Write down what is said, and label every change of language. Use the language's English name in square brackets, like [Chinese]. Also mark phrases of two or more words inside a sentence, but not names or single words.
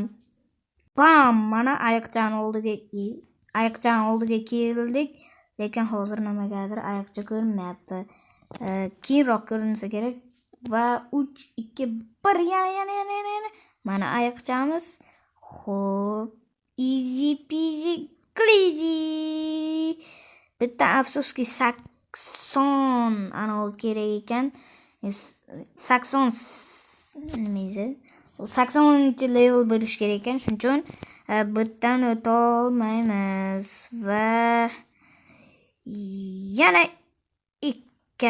[Uzbek] Bam, mana ayiqchaning oldiga keldik. Lekin hozir nimagadir ayiqcha ko'rinmayapti. Keyinroq ko'rinsa kerak. Va 3 2 1 yana. Mana ayiqchamiz. Xo'p, [English] easy peasy crazy. [Uzbek] Bitta afsuski sakson ana kerak ekan. Sakson nima edi? 80-level bo'lish kerak ekan. Shuning uchun bittan o'ta olmaymiz va yana 2.